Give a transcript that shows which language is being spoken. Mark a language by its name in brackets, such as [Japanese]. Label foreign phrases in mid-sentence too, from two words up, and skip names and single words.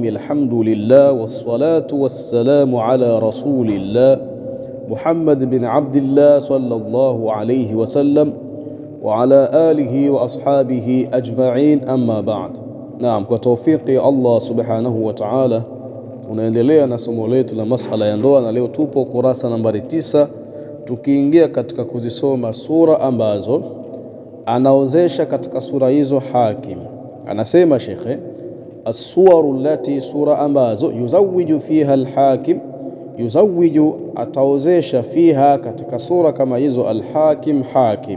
[Arabic] الحمد لله والصلاة والسلام على رسول الله محمد بن عبد الله صلى الله عليه وسلم وعلى آله وأصحابه أجمعين، أما بعد. نعم، وتوفيق الله سبحانه وتعالى [Swahili] tunaendelea na somo letu la masala ya ndoa, na leo tupo kurasa nambari 9 tukiingia katika kuzisoma sura ambazo anaozesha katika sura hizo hakim. Anasema shekhe, [Arabic] الصور التي, [Swahili] sura ambazo [Arabic] يزوج فيها الحاكم, [Swahili] yuzawiju ataozesha fiha, katika sura kama hizo, al-hakim, hakim.